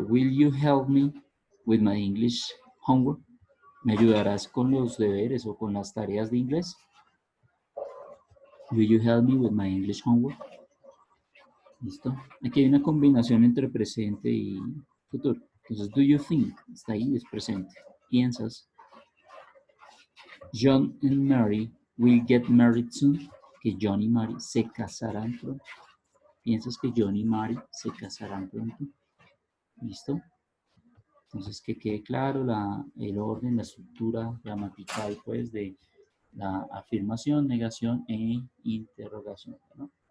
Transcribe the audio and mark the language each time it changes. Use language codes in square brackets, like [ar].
[en] Will you help me with my English homework? [es] ¿Me ayudarás con los deberes o con las tareas de inglés? [en] Will you help me with my English homework? [es] ¿Listo? Aquí hay una combinación entre presente y futuro. Entonces, [en] do you think? [es] Está ahí, es presente. ¿Piensas? [en] John and Mary will get married soon. [es] Que John y Mary se casarán pronto. ¿Piensas que John y Mary se casarán pronto? ¿Listo? Entonces, que quede claro el orden, la estructura gramatical, pues, de la afirmación, negación e interrogación, ¿no?